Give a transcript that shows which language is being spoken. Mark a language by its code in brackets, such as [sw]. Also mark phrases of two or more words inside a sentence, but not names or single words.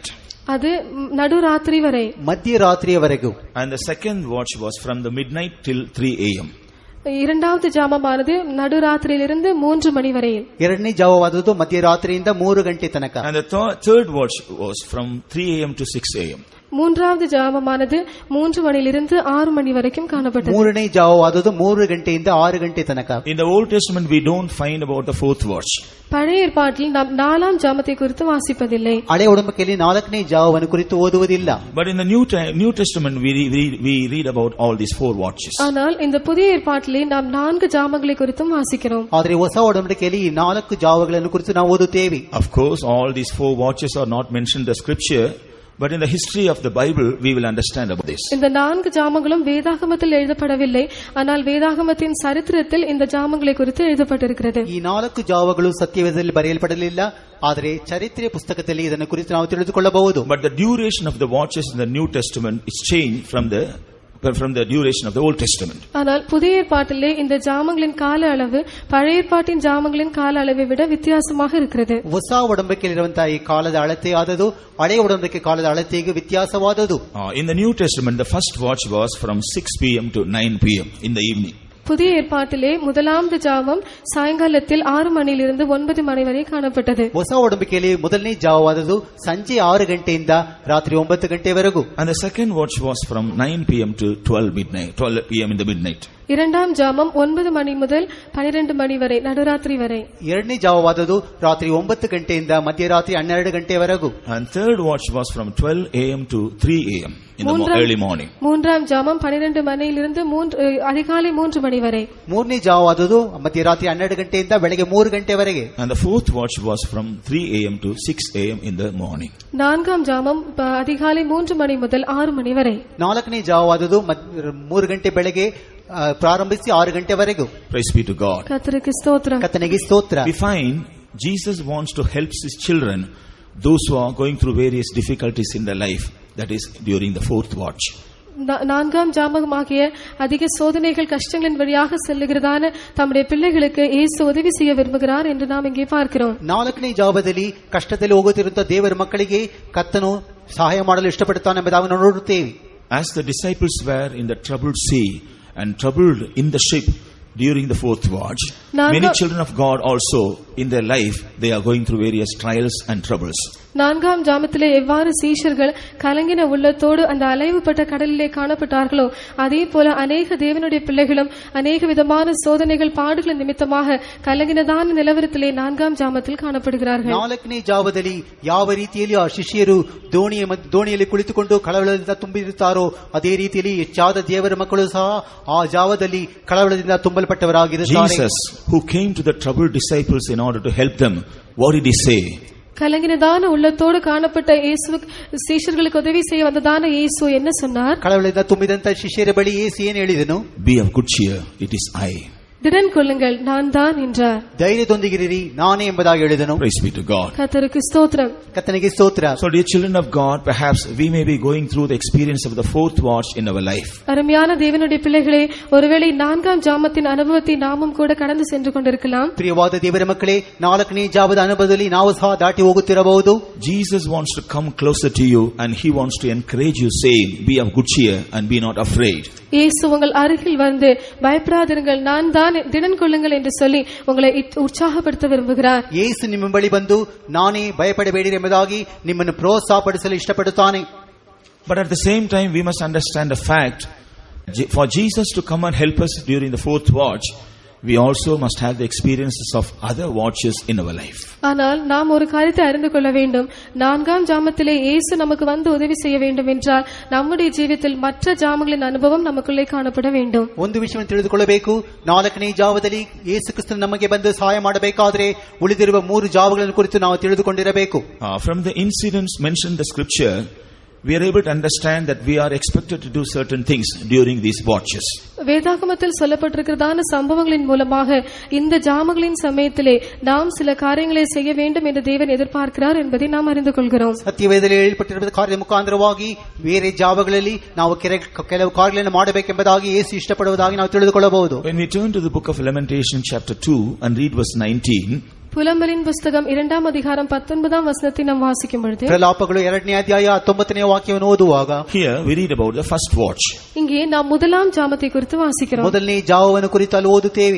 [ta] அது நடுராத்திரி வரை. [kn] ಮಧ್ಯರಾತ್ರಿಯವರೆಗೂ. [en] And the second watch was from the midnight till 3 a.m. [ta] இரண்டாவது ஜாமமானது நடுராத்திரியிலிருந்து 3 மணி வரை. [kn] ಎರಡನೇ ಜಾವವಾದದ್ದು ಮಧ್ಯರಾತ್ರಿಯಿಂದ 3 ಗಂಟೆ ತನಕ. [en] And the third watch was from 3 a.m. to 6 a.m. [ta] மூன்றாவது ஜாமமானது 3 மணியிலிருந்து 6 மணி வரைக்கும் காணப்பட்டது. [kn] ಮೂರನೇ ಜಾವವಾದದ್ದು 3 ಗಂಟೆಯಿಂದ 6 ಗಂಟೆ ತನಕ. [en] In the Old Testament we don't find about the fourth watch. [ta] பழைய ஏற்பாட்டில் நாம் 4ஆம் ஜாமத்தை குறித்து வாசிப்பதில்லை. [kn] ಹಳೆ ಒಡಂಬಡಿಕೆಯಲ್ಲಿ 4ನೇ ಜಾವವನ್ನು ಕುರಿತು ಓದುವುದಿಲ್ಲ. [en] But in the New Testament we read about all these 4 watches. [ta] ஆனால் இந்த புதிய ஏற்பாட்டிலே நாம் 4 ஜாமங்களை குறித்தும் வாசிக்கிறோம். [kn] ಆದರೆ ಹೊಸ ಒಡಂಬಡಿಕೆಯಲ್ಲಿ ಈ 4 ಜಾವಗಳನ್ನು ಕುರಿತು ನಾವು ಓದುತ್ತೇವೆ. [en] Of course all these 4 watches are not mentioned in the scripture, but in the history of the Bible we will understand about this. [ta] இந்த 4 ஜாமங்களும் வேதாகமத்தில் எழுதப்படவில்லை, ஆனால் வேதாகமத்தின் சரித்திரத்தில் இந்த ஜாமங்களை குறித்து எழுதப்பட்டிருக்கிறது. [kn] ಈ 4 ಜಾವಗಳು ಸತ್ಯವೇದದಲ್ಲಿ ಬರೆಯಲ್ಪಡಲಿಲ್ಲ, ಆದರೆ ಚರಿತ್ರೆ ಪುಸ್ತಕದಲ್ಲಿ ಇದನ್ನು ಕುರಿತು ನಾವು ತಿಳಿದುಕೊಳ್ಳಬಹುದು. [en] But the duration of the watches in the New Testament is changed from the duration of the Old Testament. [ta] ஆனால் புதிய ஏற்பாட்டிலே இந்த ஜாமங்களின் கால அளவு பழைய ஏற்பாட்டின் ஜாமங்களின் கால அளவை விட வித்தியாசமாக இருக்கிறது. [kn] ಹೊಸ ಒಡಂಬಡಿಕೆಯಲ್ಲಿರುವಂತಹ ಈ ಕಾಲದ ಅಳತೆ ಆದದು ಹಳೆ ಒಡಂಬಡಿಕೆ ಕಾಲದ ಅಳತೆಗೆ ವ್ಯತ್ಯಾಸವಾದದು. [en] In the New Testament the first watch was from 6 p.m. to 9 p.m. in the evening. [ta] புதிய ஏற்பாட்டிலே முதலாவது ஜாமம் சாயங்காலத்தில் 6 மணியிலிருந்து 9 மணி வரை காணப்பட்டது. [kn] ಹೊಸ ಒಡಂಬಡಿಕೆಯಲ್ಲಿ ಮೊದಲನೇ ಜಾವವಾದದ್ದು ಸಂಜೆ 6 ಗಂಟೆಯಿಂದ ರಾತ್ರಿ 9 ಗಂಟೆವರೆಗೂ. [en] And the second watch was from 9 p.m. to 12 p.m. in the midnight. [ta] இரண்டாம் ஜாமம் 9 மணி முதல் 12 மணி வரை நடுராத்திரி வரை. [kn] ಎರಡನೇ ಜಾವವಾದದ್ದು ರಾತ್ರಿ 9 ಗಂಟೆಯಿಂದ ಮಧ್ಯರಾತ್ರಿ 12 ಗಂಟೆವರೆಗೂ. [en] And third watch was from 12 a.m. to 3 a.m. in the early morning. [ta] மூன்றாம் ஜாமம் 12 மணியிலிருந்து அதிகாலை 3 மணி வரை. [kn] ಮೂರನೇ ಜಾವವಾದದ್ದು ಮಧ್ಯರಾತ್ರಿ 12 ಗಂಟೆಯಿಂದ ಬೆಳಗ್ಗೆ 3 ಗಂಟೆವರೆಗೆ. [en] And the fourth watch was from 3 a.m. to 6 a.m. in the morning. [ta] நான்காம் ஜாமம் அதிகாலை 3 மணி முதல் 6 மணி வரை. [kn] ನಾಲ್ಕನೇ ಜಾವವಾದದ್ದು 3 ಗಂಟೆ ಬೆಳಗ್ಗೆ ಪ್ರಾರಂಭಿಸಿ 6 ಗಂಟೆವರೆಗೂ. [en] Praise be to God. [ta] கர்த்தருக்கு ஸ்தோத்திரம். [kn] ಕರ್ತನಿಗೆ ಸ್ತೋತ್ರ. [en] We find Jesus wants to help his children, those who are going through various difficulties in their life, that is during the fourth watch. [ta] நான்காம் ஜாமமாகிய அதிக சோதனைகள் கஷ்டங்களின் வழியாக செல்லுகிறதான தம்முடைய பிள்ளைகளுக்கு இயேசு உதவி செய்ய விரும்புகிறார் என்று நாம் இங்கே பார்க்கிறோம். [kn] ನಾಲ್ಕನೇ ಜಾವದಲ್ಲಿ ಕಷ್ಟದಲ್ಲಿ ಹೋಗುತ್ತಿರುವಂತಹ ದೇವರ ಮಕ್ಕಳಿಗೆ ಕರ್ತನು ಸಹಾಯ ಮಾಡಲು ಇಷ್ಟಪಡುತ್ತಾನೆ ಎಂಬುದಾಗಿ ನಾವು ನೋಡುತ್ತೇವೆ. [en] As the disciples were in the troubled sea and troubled in the ship during the fourth watch, Many children of God also, in their life, they are going through various trials and troubles. [ta] நான்காம் ஜாமத்திலே எவ்வாறு சீஷர்கள் கலங்கின உள்ளத்தோடு அந்த அலைவுபட்ட கடலிலே காணப்பட்டார்களோ அதே போல அநேக தேவனுடைய பிள்ளைகளும் அநேக விதமான சோதனைகள் பாடுகள் நிமித்தமாக கலங்கினதான நிலவரத்திலே நான்காம் ஜாமத்தில் ಕಾಣப்படுகிறார்கள். [kn] 4ನೇ ಜಾವದಲ್ಲಿ ಯಾವ ರೀತಿಯಲ್ಲಿ ಆ ಶಿಷ್ಯರು ದೋಣಿಯಲ್ಲಿ ಕುಳಿತುಕೊಂಡು ಕಳವಳದಿಂದ ತುಂಬಿರುತ್ತಾರೋ ಅದೇ ರೀತಿಯಲ್ಲಿ ಹೆಚ್ಚಾದ ದೇವರ ಮಕ್ಕಳು ಸಹ ಆ ಜಾವದಲ್ಲಿ ಕಳವಳದಿಂದ ತುಂಬಲ್ಪಟ್ಟವರಾಗಿರುತ್ತಾರೆ. [en] Jesus, who came to the troubled disciples in order to help them, what did he say? [ta] கலங்கினதான உள்ளத்தோடு காணப்பட்ட இயேசு சீஷர்களுக்கு உதவி செய்ய வந்ததான இயேசு என்ன சொன்னார்? [kn] ಕಳವಳದಿಂದ ತುಂಬಿದಂತ ಶಿಷ್ಯರ ಬಳಿ ಯೇಸು ಏನು ಹೇಳಿದನು? [en] Be of good cheer, it is I. [ta] திடன் கொள்ளுங்கள், நான் தான் என்றார். [kn] ಧೈರ್ಯದೊಂದಿಗಿರಿ, ನಾನೇ ಎಂಬುದಾಗಿ ಹೇಳಿದನು. [en] Praise be to God. [ta] கர்த்தருக்கு ஸ்தோத்திரம். [kn] ಕರ್ತನಿಗೆ ಸ್ತೋತ್ರ. [en] So dear children of God, perhaps we may be going through the experience of the fourth watch in our life. [ta] அருமையான தேவனுடைய பிள்ளைகளே, ஒருவேளை நான்காம் ஜாமத்தின் அனுபவத்தை நாமும் கூட கடந்து சென்று கொண்டிருக்கலாம். [kn] ಪ್ರಿಯವಾದ ದೇವರ ಮಕ್ಕಳೇ, 4ನೇ ಜಾವದ ಅನುಭವದಲ್ಲಿ ನಾವು ಸಹ ದಾಟಿ ಹೋಗುತ್ತಿರಬಹುದು. [en] Jesus wants to come closer to you and he wants to encourage you, saying, be of good cheer and be not afraid. [ta] இயேசு உங்கள் அருகில் வந்து பயப்படாதிருங்கள், நான் தான், திடன் கொள்ளுங்கள் என்று சொல்லி உங்களை உற்சாகப்படுத்த விரும்புகிறார். [kn] ಯೇಸು ನಿಮ್ಮ ಬಳಿ ಬಂದು ನಾನೇ ಭಯಪಡಬೇಡಿರಿ ಎಂಬುದಾಗಿ ನಿಮ್ಮನ್ನು ಪ್ರೋತ್ಸಾಹಪಡಿಸಲು ಇಷ್ಟಪಡುತ್ತಾನೆ. [en] But at the same time we must understand the fact, for Jesus to come and help us during the fourth watch, we also must have the experiences of other watches in our life. [ta] ஆனால் நாம் ஒரு காரியத்தை அறிந்து கொள்ள வேண்டும். நான்காம் ஜாமத்திலே இயேசு நமக்கு வந்து உதவி செய்ய வேண்டும் என்றால் நம்முடைய ஜீவிதத்தில் மற்ற ஜாமங்களின் அனுபவம் நமக்குள்ளே காணப்பட வேண்டும். [kn] ಒಂದು ವಿಷಯವನ್ನು ತಿಳಿದುಕೊಳ್ಳಬೇಕು. 4ನೇ ಜಾವದಲ್ಲಿ ಯೇಸು ಕ್ರಿಸ್ತನು ನಮಗೆ ಬಂದು ಸಹಾಯ ಮಾಡಬೇಕಾದರೆ ಉಳಿದಿರುವ 3 ಜಾವಗಳನ್ನು ಕುರಿತು ನಾವು ತಿಳಿದುಕೊಂಡಿರಬೇಕು. [en] From the incidents mentioned in the scripture, we are able to understand that we are expected to do certain things during these watches. [ta] வேதாகமத்தில் சொல்லப்பட்டிருக்கிறதான சம்பவங்களின் மூலமாக இந்த ஜாமங்களின் சமயத்திலே நாம் சில காரியங்களை செய்ய வேண்டும் என்று தேவன் எதிர்பார்க்கிறார் என்பதை நாம் அறிந்து கொள்கிறோம். [kn] ಸತ್ಯವೇದದಲ್ಲಿ ಹೇಳಲ್ಪಟ್ಟಿರುವ ಕಾರ್ಯದ ಮುಖಾಂತರವಾಗಿ ಬೇರೆ ಜಾವಗಳಲ್ಲಿ ನಾವು ಕೆಲವು ಕಾರ್ಯಗಳನ್ನು ಮಾಡಬೇಕೆಂಬುದಾಗಿ ಯೇಸು ಇಷ್ಟಪಡುವುದಾಗಿ ನಾವು ತಿಳಿದುಕೊಳ್ಳಬಹುದು. [en] When we turn to the book of Lamentation chapter 2 and read verse 19, [ta] புலம்பலின் புஸ்தகம் 2ஆம் அதிகாரம் 19ஆம் வசனத்தை நாம் வாசிக்கும் பொழுது, [kn] ಪ್ರಲಾಪಗಳು 2ನೇ ಅಧ್ಯಾಯ 19ನೇ ವಾಕ್ಯವನ್ನು ಓದುವಾಗ, [en] here we read about the first watch. [ta] இங்கே நாம் முதலாம் ஜாமத்தை குறித்து வாசிக்கிறோம். [kn] ಮೊದಲನೇ ಜಾವವನ್ನು ಕುರಿತು ಅಲ್ಲಿ ಓದುತ್ತೇವೆ.